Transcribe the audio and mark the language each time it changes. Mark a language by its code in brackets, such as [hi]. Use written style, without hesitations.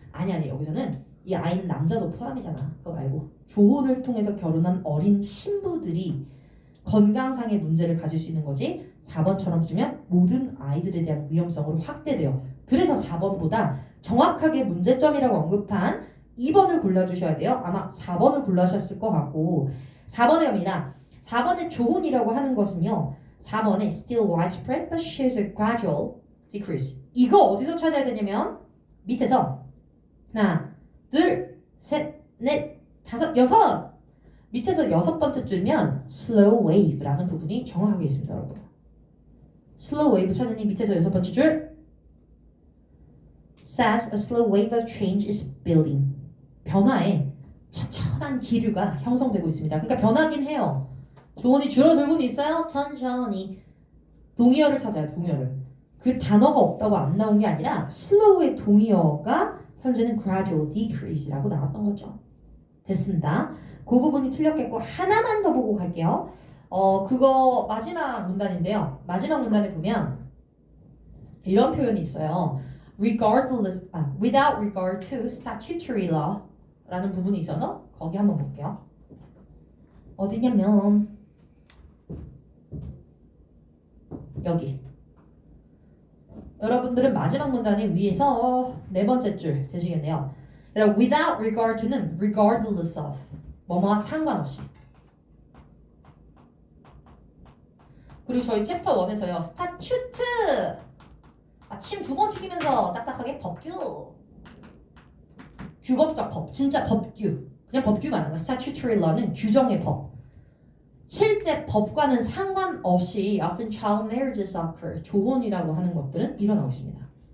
[ko] 아니 여기서는 이 아이는 남자도 포함이잖아. 그거 말고 조혼을 통해서 결혼한 어린 신부들이 건강상의 문제를 가질 수 있는 거지. 4번처럼 쓰면 모든 아이들에 대한 위험성으로 확대돼요. 그래서 4번보다 정확하게 문제점이라고 언급한 2번을 골라주셔야 돼요. 아마 4번을 골라주셨을 것 같고 4번에 갑니다. 4번의 조혼이라고 하는 것은요. 4번에 [en] still widespread but shows a gradual decrease. [ko] 이거 어디서 찾아야 되냐면 밑에서 하나, 둘, 셋, 넷, 다섯, 여섯 밑에서 6번째 줄면 slow wave라는 부분이 정확하게 있습니다. 여러분. [en] slow wave [ko] 찾으니 밑에서 6번째 줄 [en] says a slow wave of change is building. [ko] 변화에 천천한 기류가 형성되고 있습니다. 그러니까 변하긴 해요. 조언이 줄어들고는 있어요. 천천히. 동의어를 찾아요. 동의어를. 그 단어가 없다고 안 나온 게 아니라 slow의 동의어가 현재는 gradual decrease라고 나왔던 거죠. 됐습니다. 그 부분이 틀렸겠고 하나만 더 보고 갈게요. 그거 마지막 문단인데요. 마지막 문단에 보면 이런 표현이 있어요. [en] without regard to statutory law [ko] 라는 부분이 있어서 거기 한번 볼게요. 어디냐면 여기. 여러분들은 마지막 문단의 위에서 네 번째 줄 되시겠네요. [en] without regard to [ko] 는 [en] regardless of [ko] 뭐뭐와 상관없이. 그리고 저희 챕터 1에서요. 스타츄트 아침 2번 튀기면서 딱딱하게 법규 규법적 법 진짜 법규 그냥 법규 말하는 거 statutory law는 규정의 법 실제 법과는 상관없이 [en] often child marriages occur [ko] 조혼이라고 하는 것들은 일어나고 있습니다.